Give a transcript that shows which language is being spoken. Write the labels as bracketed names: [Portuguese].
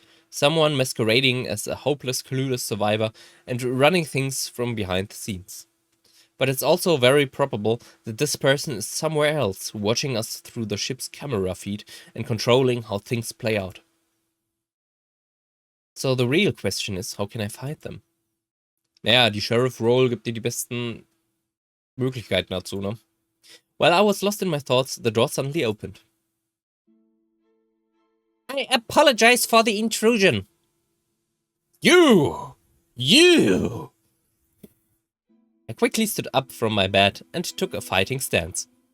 [English] Someone masquerading as a hopeless, clueless survivor and running things from behind the scenes. But it's also very probable that this person is somewhere else, watching us through the ship's camera feed and controlling how things play out. So the real question is, how can I find them? [German] Naja, die Sheriff-Role gibt dir die besten Möglichkeiten dazu, ne? [English] While I was lost in my thoughts, the door suddenly opened. I apologize for the intrusion. You! You! I quickly stood up from my bed and took a fighting stance.